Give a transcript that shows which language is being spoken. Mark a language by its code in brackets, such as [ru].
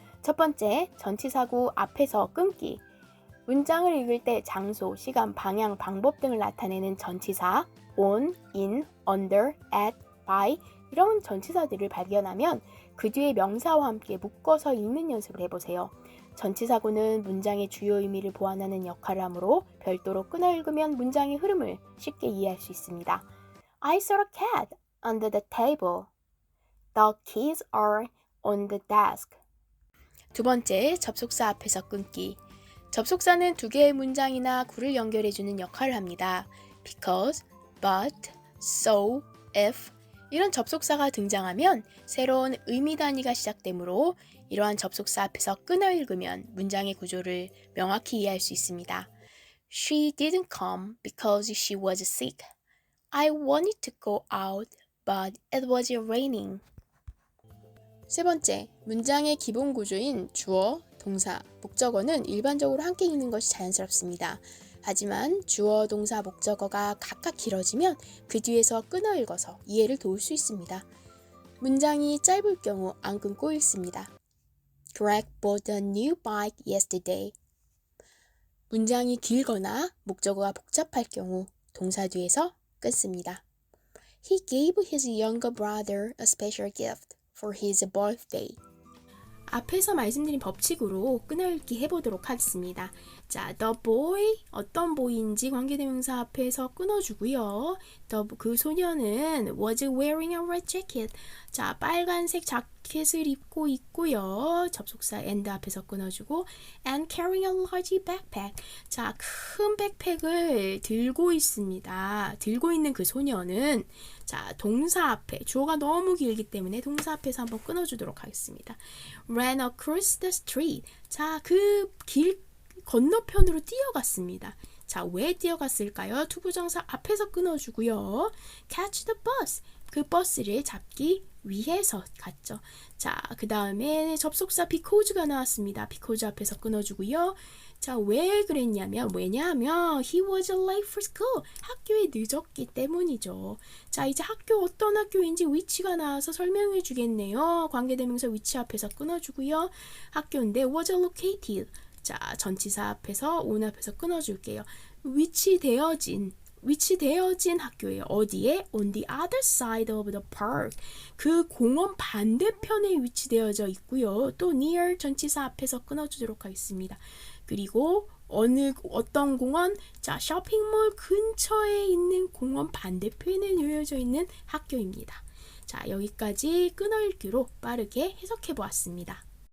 [ko] 첫 번째, 전치사구 앞에서 끊기. 문장을 읽을 때 장소, 시간, 방향, 방법 등을 나타내는 전치사 on, in, under, at, by 이런 전치사들을 발견하면 그 뒤에 명사와 함께 묶어서 읽는 연습을 해보세요. 전치사구는 문장의 주요 의미를 보완하는 역할을 하므로 별도로 끊어 읽으면 문장의 흐름을 쉽게 이해할 수 있습니다. [en] I saw a cat under the table. The keys are on the desk. [ko] 두 번째, 접속사 앞에서 끊기. 접속사는 두 개의 문장이나 구를 연결해주는 역할을 합니다. Because, but, so, if 이런 접속사가 등장하면 새로운 의미 단위가 시작되므로 이러한 접속사 앞에서 끊어 읽으면 문장의 구조를 명확히 이해할 수 있습니다. [en] She didn't come because she was sick. I wanted to go out, but it was raining. [ko] 세 번째, 문장의 기본 구조인 주어, 동사, 목적어는 일반적으로 함께 읽는 것이 자연스럽습니다. 하지만 주어, 동사, 목적어가 각각 길어지면 그 뒤에서 끊어 읽어서 이해를 도울 수 있습니다. 문장이 짧을 경우 안 끊고 읽습니다. [en] Greg bought a new bike yesterday. [ko] 문장이 길거나 목적어가 복잡할 경우 동사 뒤에서 끊습니다. [en] He gave his younger brother a special gift for his birthday. [ko] 앞에서 말씀드린 법칙으로 끊어읽기 해보도록 하겠습니다. 자, [en] the boy, [ko] 어떤 boy인지 관계대명사 앞에서 끊어주고요. 그 소녀는 [en] was wearing a red jacket. [ko] 자, 빨간색 자켓을 입고 있고요. 접속사 and 앞에서 끊어주고 [en] and carrying a large backpack. [ko] 자, 큰 백팩을 들고 있습니다. 들고 있는 그 소녀는 자, 동사 앞에 주어가 너무 길기 때문에 동사 앞에서 한번 끊어주도록 하겠습니다. [en] ran across the street. [ko] 자, 그 길 건너편으로 뛰어갔습니다. 자, 왜 뛰어갔을까요? 투부정사 앞에서 끊어주고요. catch the bus. 그 버스를 잡기 위해서 갔죠. 자, 그 다음에 접속사 because가 나왔습니다. because 앞에서 끊어주고요. 자, 왜 그랬냐면, 왜냐하면 [en] he was late for school. [ko] 학교에 늦었기 때문이죠. 자, 이제 학교 어떤 학교인지 위치가 나와서 설명해 주겠네요. 관계대명사 위치 앞에서 끊어주고요. 학교인데 [en] was located. [ko] 자, 전치사 앞에서 on 앞에서 끊어줄게요. 위치되어진 학교예요. 어디에? [en] On the other side of the park. [ko] 그 공원 반대편에 위치되어져 있고요. 또 near 전치사 앞에서 끊어주도록 하겠습니다. 그리고 어떤 공원? 자, 쇼핑몰 근처에 있는 공원 반대편에 놓여져 있는 학교입니다. 자, 여기까지 끊어읽기로 빠르게 해석해 보았습니다.